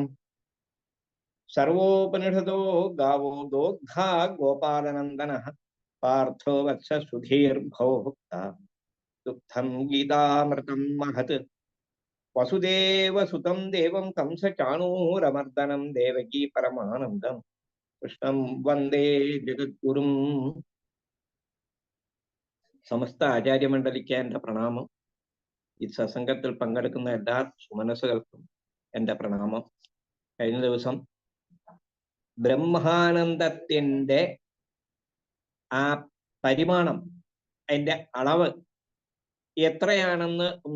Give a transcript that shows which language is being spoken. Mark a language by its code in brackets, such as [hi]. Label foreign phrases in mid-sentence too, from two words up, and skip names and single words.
[sa] सर्वोपनिषदो गावो दोग्धा गोपालनन्दनः पार्थो वत्स सुधीर्भोक्ता दुग्धं गीतामृतं महत्। वसुदेवसुतं देवं कंसचाणूरमर्दनं देवकी परमानन्दं कृष्णं वन्दे जगद्गुरुं। [ml] സമസ്ത ആചാര്യമണ്ഡലിക്ക് എൻ്റെ പ്രണാമം. ഈ സത്സംഗത്തിൽ പങ്കെടുക്കുന്ന എല്ലാ സുമനസ്സുകൾക്കും എൻ്റെ പ്രണാമം. കഴിഞ്ഞ ദിവസം ബ്രഹ്മാനന്ദത്തിന്റെ ആ പരിമാണം, അതിന്റെ അളവ് എത്രയാണെന്ന് ഒന്ന്